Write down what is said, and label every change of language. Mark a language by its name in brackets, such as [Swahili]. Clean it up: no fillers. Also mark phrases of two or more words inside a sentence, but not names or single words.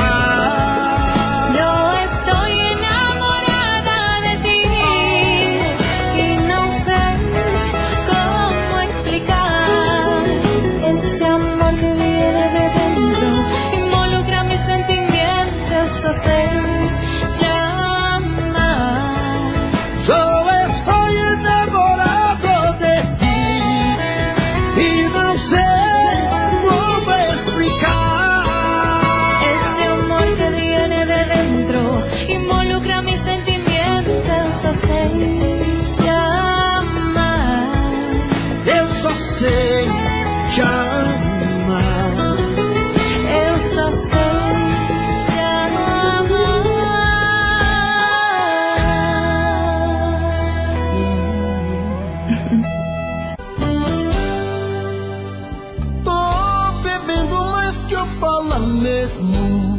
[Spanish] Yo estoy enamorada de ti y no sé cómo explicar este amor que viene de dentro, involucra mis sentimientos, [Portuguese] só sei te amar. [Spanish] Yo estoy enamorado de ti y no sé cómo explicar Este amor que viene de dentro, involucra mis sentimientos, [Portuguese] só sei te amar. Eu só sei te amar. Eu só sei te amar. Tô bebendo mais que eu falo mesmo.